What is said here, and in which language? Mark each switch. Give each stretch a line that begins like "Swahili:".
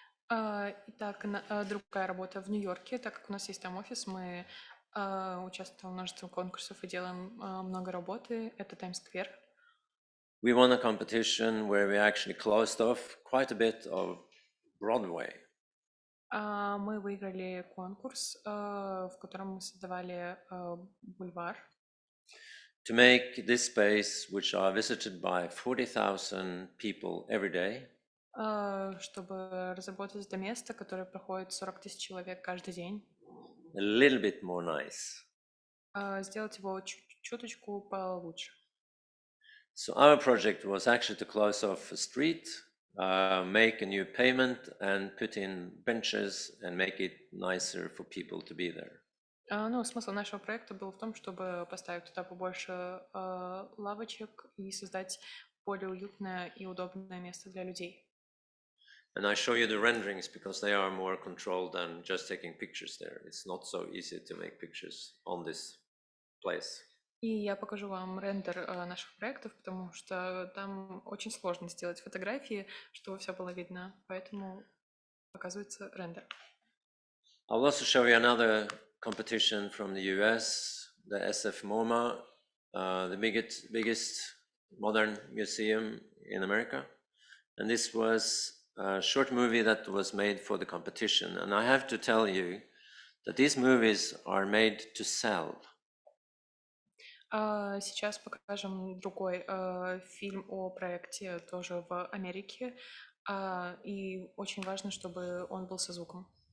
Russian: Итак, другая работа в Нью-Йорке, так как у нас есть там офис, мы участвуем в множестве конкурсов и делаем много работы. Это Таймс-сквер.
English: We won a competition where we actually closed off quite a bit of Broadway.
Russian: Мы выиграли конкурс, в котором мы создавали бульвар.
English: To make this space, which are visited by 40,000 people every day,
Russian: чтобы разработать это место, которое проходит 40 тысяч человек каждый день.
English: a little bit more nice.
Russian: Сделать его чуточку получше.
English: So our project was actually to close off a street, make a new pavement and put in benches and make it nicer for people to be there.
Russian: Ну, смысл нашего проекта был в том, чтобы поставить туда побольше лавочек и создать более уютное и удобное место для людей.
English: And I show you the renderings because they are more controlled than just taking pictures there. It's not so easy to make pictures on this place.
Russian: И я покажу вам рендер наших проектов, потому что там очень сложно сделать фотографии, чтобы все было видно, поэтому показывается рендер.
English: I'll also show you another competition from the US, the SF MoMA, the biggest modern museum in America. And this was a short movie that was made for the competition. And I have to tell you that these movies are made to sell.
Russian: Сейчас покажем другой фильм о проекте тоже в Америке. И очень важно, чтобы он был со звуком.